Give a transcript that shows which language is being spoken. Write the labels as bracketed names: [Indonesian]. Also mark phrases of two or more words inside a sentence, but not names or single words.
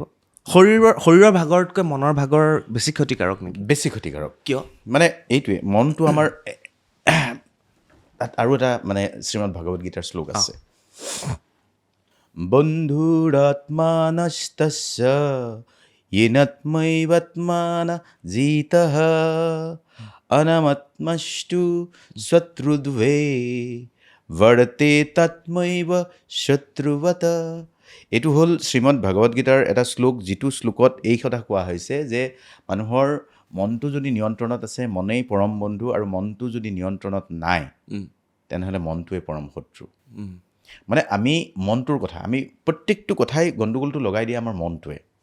[Assamese] শৰীৰৰ ভাগৰতকৈ মনৰ ভাগৰ বেছি ক্ষতিকাৰক নেকি? বেছি ক্ষতিকাৰক। কিয়? মানে এইটোৱে, মনটো আমাৰ তাত আৰু এটা মানে শ্ৰীমদ ভাগৱত গীতাৰ শ্লোক আছে, [Sanskrit] বন্ধুৰাত্মানস্তস্য येनात्मैवात्मान जितः अनमात्मस्तु शत्रुद्वे वर्ते तत्मैव शत्रुवत। [Assamese] এইটো হ'ল শ্ৰীমদ ভাগৱত গীতাৰ এটা শ্লোক, যিটো শ্লোকত এই কথা কোৱা হৈছে যে মানুহৰ মনটো যদি নিয়ন্ত্ৰণত আছে, মনেই পৰম বন্ধু, আৰু মনটো যদি নিয়ন্ত্ৰণত নাই, তেনেহ'লে মনটোৱে পৰম শত্ৰু। মানে আমি মনটোৰ কথা, আমি প্ৰত্যেকটো কথাই গণ্ডগোলটো লগাই দিয়ে আমাৰ মনটোৱে।